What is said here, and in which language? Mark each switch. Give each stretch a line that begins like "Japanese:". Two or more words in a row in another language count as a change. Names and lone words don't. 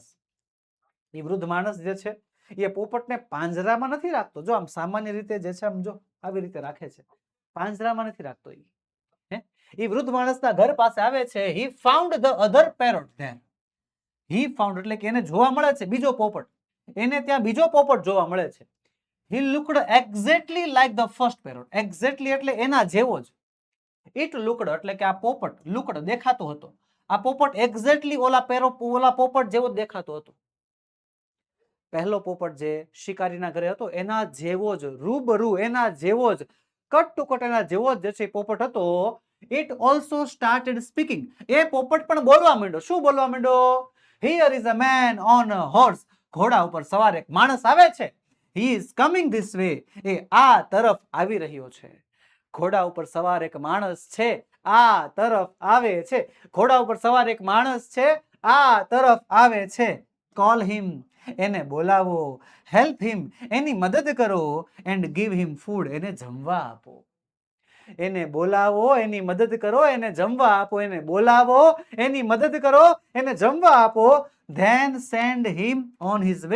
Gujarati: એ વૃદ્ધ માણસ જે છે એ પોપટને પાંજરામાં નથી રાખતો. જો આમ સામાન્ય રીતે જે છે, આમ જો આવી રીતે રાખે છે, પાંજરામાં નથી રાખતો. એ વૃદ્ધ માણસના ઘર પાસે આવે છે.
English: He found the other parrot there. He found
Gujarati: એટલે કે એને જોવા મળે છે બીજો પોપટ, એને ત્યાં બીજો પોપટ જોવા મળે છે.
English: He looked exactly like the first parrot.
Gujarati: Exactly એટલે એના જેવો જ.
English: It looked
Gujarati: એટલે કે આ પોપટ looked દેખાતો હતો. આ પોપટ exactly ઓલા પોપટ જેવો જ દેખાતો હતો. પહેલો પોપટ જે શિકારીના ઘરે હતો એના જેવો જ રૂબરૂ એના જેવો જ
English: cut to cut
Gujarati: એના જેવો જ જે છે પોપટ હતો.
English: It also started speaking.
Gujarati: એ પોપટ પણ બોલવા માંડ્યો. શું બોલવા માંડ્યો?
English: Here is a man on a horse.
Gujarati: ઘોડા ઉપર સવાર એક માણસ આવે છે.
English: He is coming this way.
Gujarati: એ આ તરફ આવી રહ્યો છે. ઘોડા ઉપર સવાર એક માણસ છે, આ તરફ આવે છે. ઘોડા ઉપર સવાર એક માણસ છે, આ તરફ આવે છે.
English: Call him.
Gujarati: એને બોલાવો.
English: help him.
Gujarati: એની મદદ કરો.
English: and give him food.
Gujarati: એને જમવા આપો. એને બોલાવો, એની મદદ કરો, એને જમવા આપો. એને બોલાવો, એની મદદ કરો, એને જમવા આપો.
English: then send him on his way.